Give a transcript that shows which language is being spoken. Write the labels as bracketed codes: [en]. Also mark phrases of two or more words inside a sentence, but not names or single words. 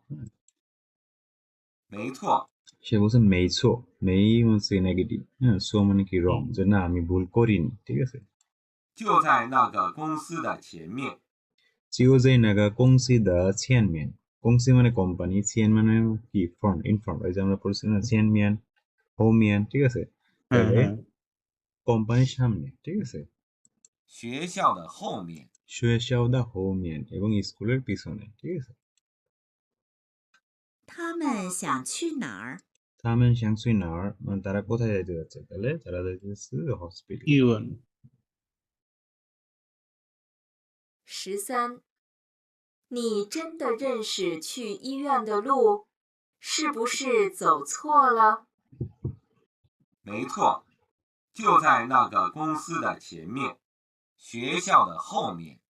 [zh] 没错， [bn] সে বলছে মেইছো, মেই হচ্ছে নেগেটিভ, হ্যাঁ, সো মানে কি রং, যে না আমি ভুল করিনি, ঠিক আছে? [zh] 就在那个公司的前面。就在那个公司的前面, [bn] কংসি মানে কোম্পানি, ছিয়ান মানে কি ফ্রন্ট, [en] in front, [bn] ওই যে আমরা পড়ছি না [zh] 前面后面, [bn] ঠিক আছে? হ্যাঁ, তাহলে হ্যাঁ। কোম্পানির সামনে, ঠিক আছে? [zh] 学校的后面。学校的后面 [bn] এবং স্কুলের পিছনে, ঠিক আছে? [zh] 他们想去哪儿？他们想去哪儿 [bn] মানে তারা কোথায় যাইতে যাচ্ছে? তাহলে তারা যাইতেছে হসপিটাল। ইউএন। [zh] 13，你真的认识去医院的路？是不是走错了？没错，就在那个公司的前面，学校的后面。